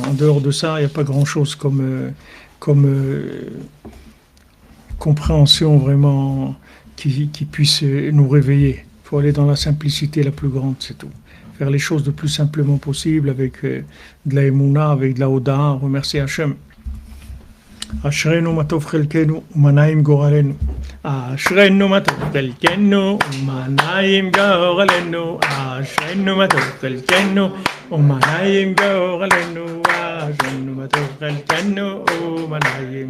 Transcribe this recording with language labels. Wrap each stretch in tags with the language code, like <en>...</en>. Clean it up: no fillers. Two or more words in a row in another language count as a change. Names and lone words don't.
<fr>En dehors de ça, il n'y a pas grand-chose comme compréhension vraiment qui puisse nous réveiller. Il faut aller dans la simplicité la plus grande, c'est tout. Faire les choses le plus simplement possible avec de la émouna, avec de la oda, remercier Hachem.</fr> <he>אשרינו מה טוב חלקנו ומה נעים גורלנו אשרינו מה טוב חלקנו ומה נעים גורלנו אשרינו מה טוב חלקנו ומה נעים גורלנו אשרינו מה טוב חלקנו ומה נעים</he>